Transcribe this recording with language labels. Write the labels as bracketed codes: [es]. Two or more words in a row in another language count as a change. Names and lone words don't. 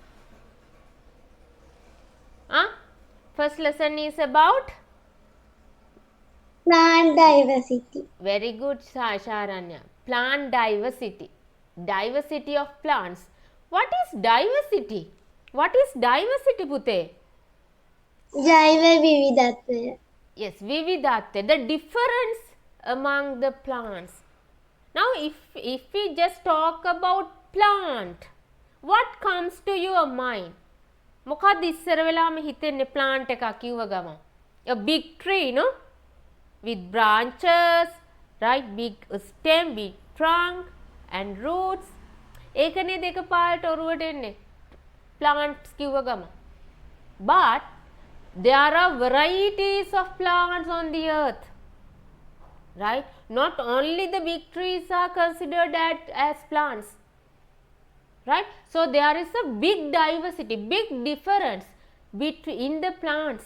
[en] First lesson is about? Plant diversity. Very good, Sharanya. Plant diversity. Diversity of plants. What is diversity? What is diversity, Pute? [si] ජෛව විවිධත්වය. [en] Yes, vividatte, the difference among the plants. Now, if we just talk about plant, what comes to your mind? [si] මොකක්ද ඉස්සර වෙලාම හිතෙන්නේ plant එකක් කිව්ව ගමන්? [en] A big tree, no? With branches, right? Big stem, big trunk and roots. [si] ඒකනේ දෙක පාට ඔරුවට එන්නේ. Plants කිව්ව ගමන්. [en] But there are varieties of plants on the earth, right? Not only the big trees are considered as plants, right? So there is a big diversity, big difference between the plants.